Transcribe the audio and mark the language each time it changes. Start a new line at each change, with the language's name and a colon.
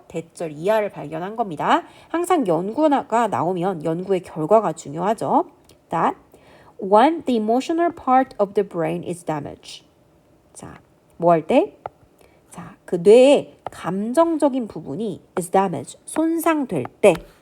Korean: 대절 이하를 발견한 겁니다. 항상 연구가 나오면 연구의 결과가 중요하죠.
English: That when the emotional part of the brain is damaged.
Korean: 자, 뭐 할 때? 자, 그 뇌의 감정적인 부분이
English: is damaged,
Korean: 손상될 때.